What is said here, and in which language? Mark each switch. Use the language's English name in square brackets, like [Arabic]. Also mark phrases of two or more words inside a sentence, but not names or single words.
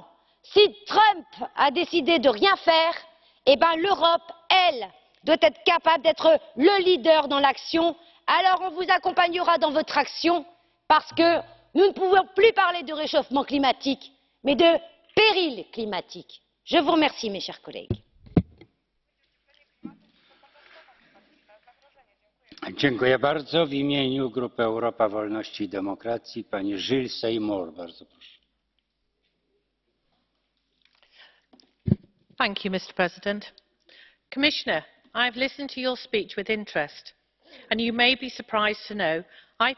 [French] Si Trump a décidé de rien faire, eh bien l'Europe, elle, doit être capable d'être le leader dans l'action. Alors on vous accompagnera dans votre action parce que nous ne pouvons plus parler de réchauffement climatique, mais de péril climatique. Je vous remercie, mes chers collègues. [Polish] Dziękuję bardzo. W imieniu Grupy Europa Wolności i Demokracji pani Jill Seymour. Bardzo proszę. [English] Thank you, Mr. President. Commissioner, I have listened to your speech with interest, and you may be surprised to know I've